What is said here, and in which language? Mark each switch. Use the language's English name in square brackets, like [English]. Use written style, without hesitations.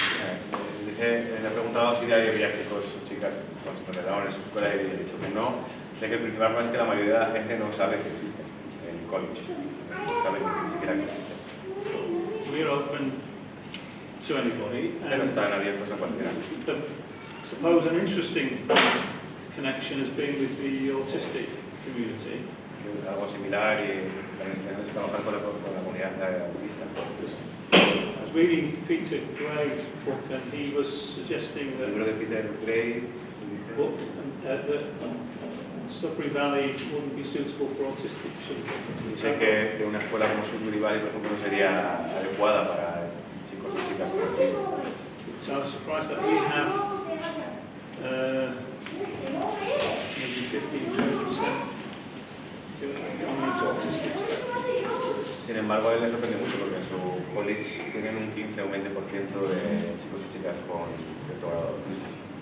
[Spanish] Le he preguntado si había chicos o chicas con síndrome de Down en su escuela y he dicho que no, de que el principal problema es que la mayoría de la gente no sabe que existen en el college, no sabe ni siquiera que existen. [English] We're open to anybody. [Spanish] Pero están abiertos a cualquiera. [English] Suppose an interesting connection has been with the autistic community. [Spanish] Algo similar y también es trabajar con la comunidad autista. [English] I was reading Peter Gray's book and he was suggesting [Spanish] El [English] that, [Spanish] libro de Peter Gray [English] that Sudbury Valley wouldn't be suitable for autistic children. [Spanish] dice que una escuela como Sudbury Valley, por ejemplo, no sería adecuada para chicos o chicas con autismo. [English] So I was surprised that we have maybe 15-20% belonging to autistic. [Spanish] Sin embargo, a él le sorprende mucho porque en su college tienen un 15 o un 20% de chicos y chicas con cierto grado de autismo.